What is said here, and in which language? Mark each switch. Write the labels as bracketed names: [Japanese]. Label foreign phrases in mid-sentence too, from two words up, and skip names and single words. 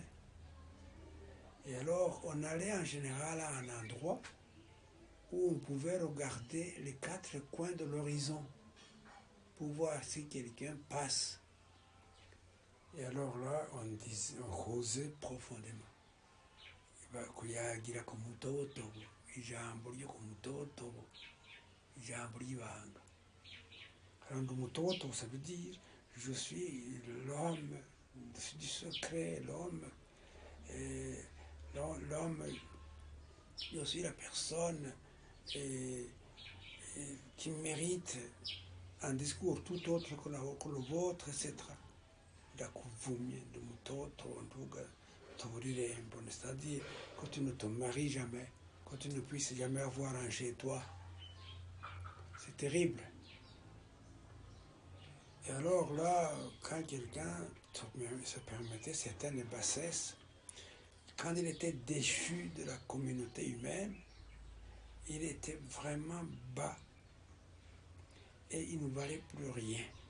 [French] Et alors, on allait en général à un endroit où on pouvait regarder les quatre coins de l'horizon pour voir si quelqu'un passe. Et alors là, on causait profondément. [Rundi] Kuyagira ku mutobotobo, ijambo ryo ku mutobotobo, ijambo ry'ibanga. [French] Alors le mutobotobo, ça veut dire je suis l'homme du secret, l'homme, je suis la personne qui mérite un discours tout autre que le vôtre, etc. [Rundi] Ndakuvumye ndi mutoto ntuga toburirembo, [French] c'est-à-dire que tu ne te maries jamais, que tu ne puisses jamais avoir un chez toi. C'est terrible. Et alors là, quand quelqu'un se permettait certaines bassesses, quand il était déchu de la communauté humaine, il était vraiment bas et il ne valait plus rien.